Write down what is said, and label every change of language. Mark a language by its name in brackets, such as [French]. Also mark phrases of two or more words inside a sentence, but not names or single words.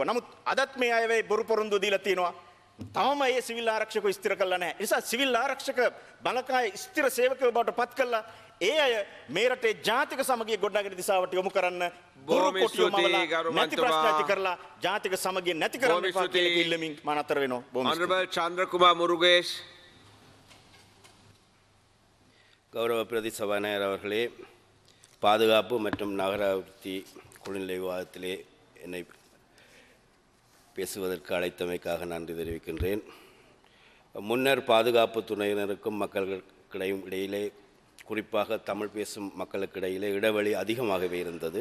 [Sinhala] නමුත් අදත් මේ අය වෙයි බොරු පොරොන්දු දීලා තියෙනවා. තවම ඒ සිවිල් ආරක්ෂකව ස්ථිර කරලා නැහැ. ඒ නිසා සිවිල් ආරක්ෂක බලකාය ස්ථිර සේවකයෝ බවට පත් කළා. ඒ අය මේ රටේ ජාතික සමගිය ගොඩනගෙන දිශාවට යොමු කරන්න බොහොම ස්තුතියි ගරු නැති ප්‍රශ්න ඇති මන්තුමා. කරලා ජාතික සමගිය නැති කරන්න එපා කියලා ඉල්ලමින් මම අතර වෙනවා. බොහොම ස්තුතියි. [English] Honorable Chandrakumar Murugesu. [Tamil] கௌரவ பிரதி சபாநாயகர் அவர்களே, பாதுகாப்பு மற்றும் நகராபிவிருத்தி குழுநிலை விவாதத்திலே என்னை பேசுவதற்கு அழைத்தமைக்காக நன்றி தெரிவிக்கின்றேன். முன்னர் பாதுகாப்பு துறையினருக்கும் மக்களுக்கிடையும் இடையிலே, குறிப்பாக தமிழ் பேசும் மக்களுக்கிடையிலே இடைவெளி அதிகமாகவே இருந்தது.